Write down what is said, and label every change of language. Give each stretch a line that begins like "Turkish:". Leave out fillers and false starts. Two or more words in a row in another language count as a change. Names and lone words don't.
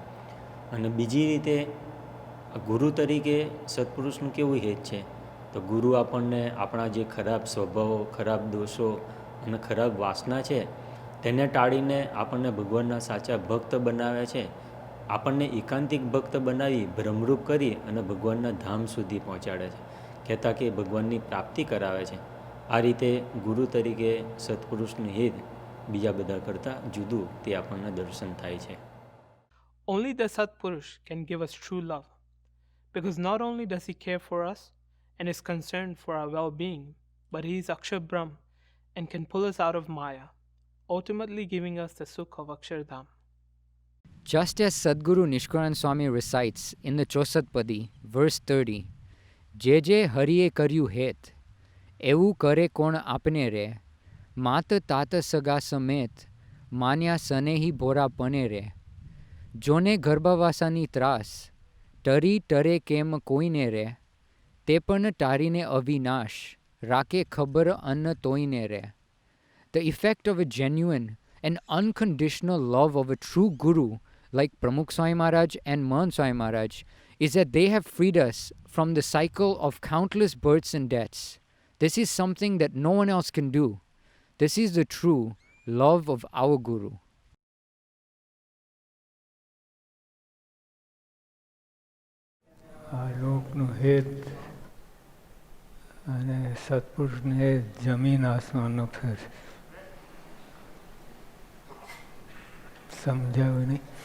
Gujarati: અને બીજી રીતે ગુરુ તરીકે સત્પુરુષનું કેવું હેત છે, તો ગુરુ આપણને આપણા જે ખરાબ સ્વભાવો, ખરાબ દોષો અને ખરાબ વાસના છે તેને ટાળીને આપણને ભગવાનના સાચા ભક્ત બનાવે છે. આપણને એકાંતિક ભક્ત બનાવી ભ્રમરૂપ કરી અને ભગવાનના ધામ સુધી પહોંચાડે છે, કહેતા કે ભગવાનની પ્રાપ્તિ કરાવે છે. આ રીતે ગુરુ તરીકે સત્પુરુષનું હેત બીજા બધા કરતાં જુદું તે આપણને દર્શન થાય છે.
English: Only the Satpurush can give us true love, because not only does he care for us and is concerned for our well-being, but he is Akshar Brahm and can pull us out of Maya, ultimately giving us the Sukh of Akshardham. Just as Sadguru Nishkaran Swami recites in the Chosatpadi, verse 30,
Gujarati: જે જે હરિએ કર્યું હેત એવું કરે કોણ આપને રે, માત तात સગા સમેત માન્યા સનેહી ભોરા પને રે, જોને ગર્ભાવાસાની ત્રાસ ટરી ટરે કેમ કોઈને રે, તે પણ ટારીને અવિનાશ રાકે ખબર અન્ન તોઈને રે.
English: The effect of a genuine and unconditional love of a true guru like Pramukh Swami Maharaj and Mahant Swami Maharaj is that they have freed us from the cycle of countless births and deaths. This is something that no one else can do. This is the true love of our Guru.
Gujarati: આ લોકનું હેત અને સત્પુરુષનું હેત જમીન આસમાનનો ફેર છે. સમજાવ્યું નહીં?